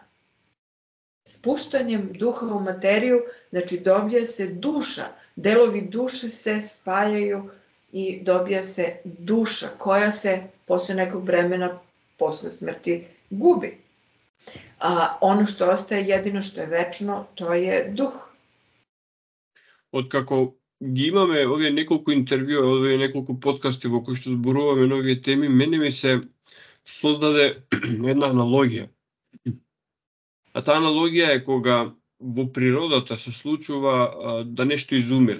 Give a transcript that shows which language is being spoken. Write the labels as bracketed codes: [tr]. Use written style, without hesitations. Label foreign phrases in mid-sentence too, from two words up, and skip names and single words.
[sr] Spuštanjem duha u materiju, znači dobija se duša, delovi duše se spajaju i dobija se duša koja se posle nekog vremena, posle smrti, gubi. Ono što ostaje, jedino što je večno, to je duh. [mk] Откако ги имаме овие неколку интервјуа, овие неколку подкасти во кои што зборуваме на овие теми, мене ми се создаде една аналогија. А таа аналогија е кога во природата се случува да нешто изумира.